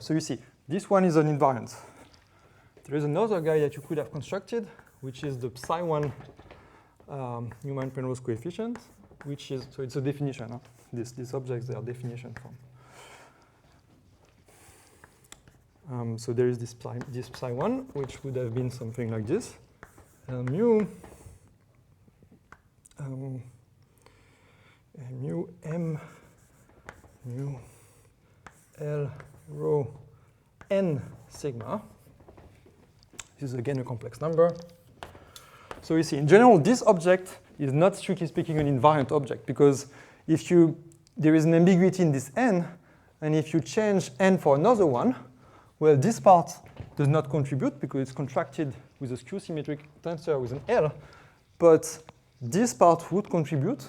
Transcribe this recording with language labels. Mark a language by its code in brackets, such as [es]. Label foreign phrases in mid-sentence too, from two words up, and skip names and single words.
[en] So you see, this one is an invariant. There is another guy that you could have constructed, which is the psi1 Newman-Penrose coefficient, which is, so it's a definition. Huh? These objects, they are definition form. So there is this psi1, which would have been something like this. Mu m mu L rho n sigma. This is again a complex number. So you see, in general, this object is not strictly speaking an invariant object because there is an ambiguity in this n, and if you change n for another one, well, this part does not contribute because it's contracted with a skew-symmetric tensor with an L, but this part would contribute.